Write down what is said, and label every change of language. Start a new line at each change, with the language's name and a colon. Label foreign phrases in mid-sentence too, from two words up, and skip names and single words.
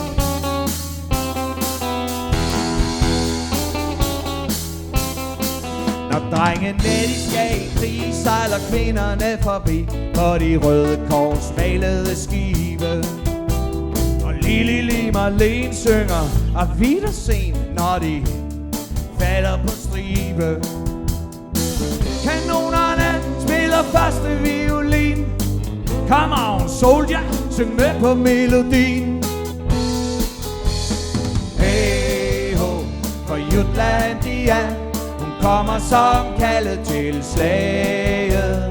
Danish: Når drengene de skal i krig, sejler kvinderne forbi på de røde kors malede skibe. Og Lili Marlene synger af Wiedersehen, når de falder på stribe. Kanonerne spiller første violin.
English: Come on soldier,
Danish: syng med på melodien. Hey ho, for Jutlandia, hun kommer som kaldet til slaget.